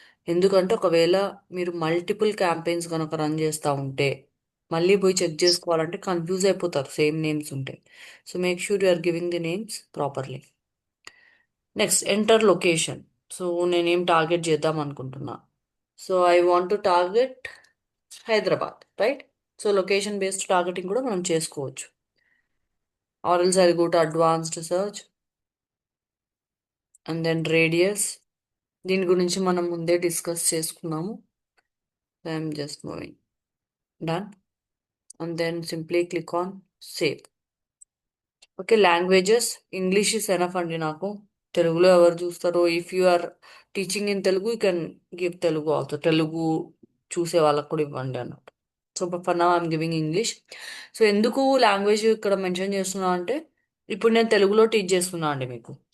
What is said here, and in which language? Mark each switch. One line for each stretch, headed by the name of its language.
Telugu: ఎందుకంటే ఒకవేళ మీరు మల్టిపుల్ క్యాంపెయిన్స్ కనుక రన్ చేస్తూ ఉంటే మళ్ళీ పోయి చెక్ చేసుకోవాలంటే కన్ఫ్యూజ్ అయిపోతారు సేమ్ నేమ్స్ ఉంటే.
English: So make sure you are giving the names properly. Next enter location.
Telugu: So నేనేం టార్గెట్ చేద్దాం అనుకుంటున్నా.
English: So I want to target Hyderabad, right?
Telugu: So location based targeting కూడా మనం చేసుకోవచ్చు.
English: or else I'll go to advanced search and then radius.
Telugu: దీని గురించి మనం ముందే డిస్కస్ చేసుకున్నాము.
English: I'm just moving done and then simply click on save.
Telugu: Okay,
English: languages English is enough
Telugu: అండి నాకు. తెలుగులో ఎవరు చూస్తారో,
English: if you are teaching in Telugu you can give Telugu also,
Telugu: Telugu చూసే వాళ్ళకు కూడా ఇవ్వండి అన్నట్టు.
English: So for now I'm giving English.
Telugu: So ఎందుకు లాంగ్వేజ్ ఇక్కడ మెన్షన్ చేస్తున్నా అంటే, ఇప్పుడు నేను తెలుగులో టీచ్ చేస్తున్నా అండి మీకు.